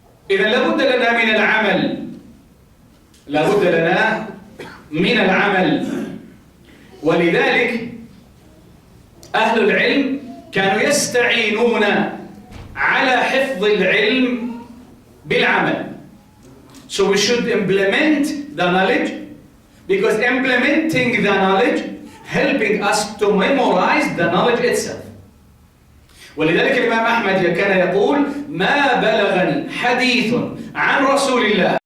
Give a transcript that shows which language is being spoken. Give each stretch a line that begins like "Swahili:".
Arabic: إذا لابد لنا من العمل، لابد لنا من العمل. ولذلك أهل العلم كانوا يستعينون على حفظ العلم بالعمل.
English: So we should implement the knowledge, because implementing the knowledge helping us to memorize the knowledge itself.
Arabic: ولذلك الإمام أحمد كان يقول: ما بلغني حديث عن رسول الله